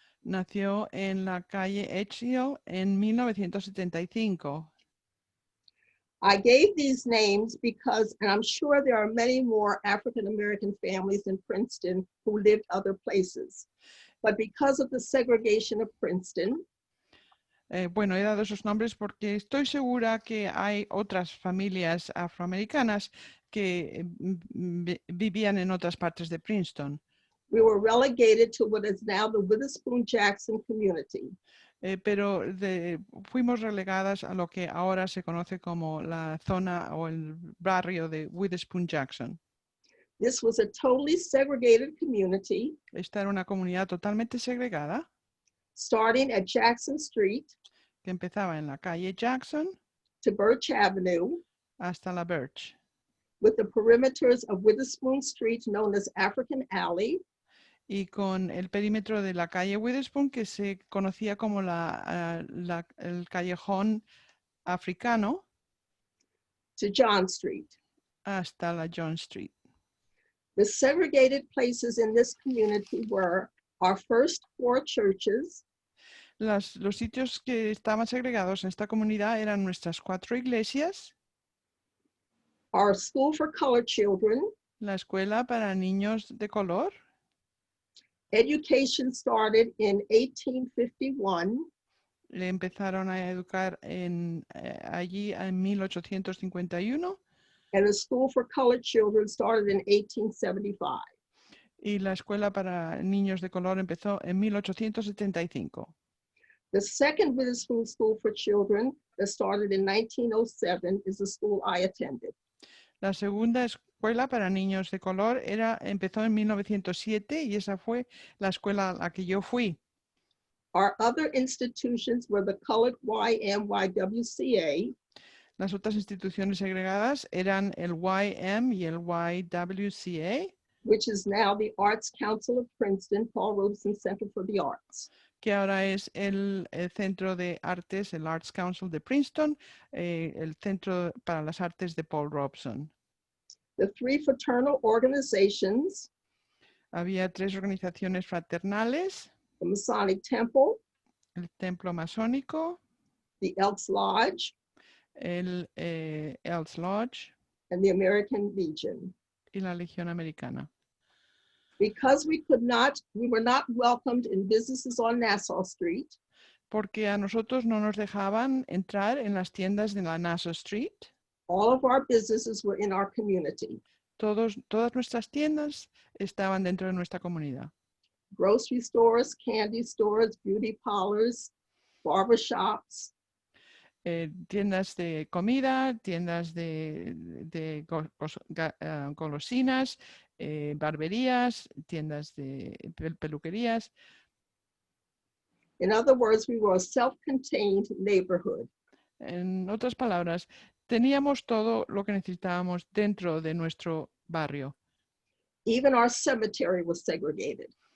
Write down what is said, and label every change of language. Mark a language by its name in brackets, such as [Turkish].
[Spanish] Nació en la calle Edge Hill en 1975. [English] I gave these names because, and I'm sure there are many more African-American families in Princeton who lived other places, but because of the segregation of Princeton. [Spanish] Bueno, he dado esos nombres porque estoy segura que hay otras familias afroamericanas que vivían en otras partes de Princeton. [English] We were relegated to what is now the Witherspoon Jackson community. [Spanish] Pero fuimos relegadas a lo que ahora se conoce como la zona o el barrio de Witherspoon Jackson. [English] This was a totally segregated community. [Spanish] Esta era una comunidad totalmente segregada. [English] Starting at Jackson Street. [Spanish] Que empezaba en la calle Jackson. [English] To Birch Avenue. [Spanish] Hasta la Birch. [English] With the perimeters of Witherspoon Street known as African Alley. [Spanish] Y con el perímetro de la calle Witherspoon que se conocía como el callejón africano. [English] To John Street. [Spanish] Hasta la John Street. [English] The segregated places in this community were our first 4 churches. [Spanish] Los sitios que estaban segregados en esta comunidad eran nuestras 4 iglesias. [English] Our school for colored children. [Spanish] La escuela para niños de color. [English] Education started in 1851. [Spanish] Le empezaron a educar allí en 1851. [English] And the school for colored children started in 1875. [Spanish] y la escuela para niños de color empezó en 1875. [English] The second Witherspoon School for Children that started in 1907 is the school I attended. [Spanish] La segunda escuela para niños de color empezó en 1907 y esa fue la escuela a la que yo fui. [English] Our other institutions were the colored YMYWCA, [Spanish] Las otras instituciones segregadas eran el YM y el YWCA, [English] which is now the Arts Council of Princeton, Paul Robeson Center for the Arts. [Spanish] que ahora es el Centro de Artes, el Arts Council de Princeton, el Centro para las Artes de Paul Robeson. [English] The three fraternal organizations, [Spanish] Había 3 organizaciones fraternales, [English] the Masonic Temple, [Spanish] el Templo Masónico, [English] the Elks Lodge, [Spanish] el Elks Lodge [English] and the American Legion. [Spanish] y la Legión Americana. [English] Because we were not welcomed in businesses on Nassau Street, [Spanish] Porque a nosotros no nos dejaban entrar en las tiendas de la Nassau Street. [English] all of our businesses were in our community. [Spanish] Todas nuestras tiendas estaban dentro de nuestra comunidad. [English] Grocery stores, candy stores, beauty parlors, barber shops, [Spanish] Tiendas de comida, tiendas de golosinas, barberías, tiendas de peluquerías. [English] in other words, we were a self-contained neighborhood. [Spanish] En otras palabras, teníamos todo lo que necesitábamos dentro de nuestro barrio. [English] Even our cemetery was segregated.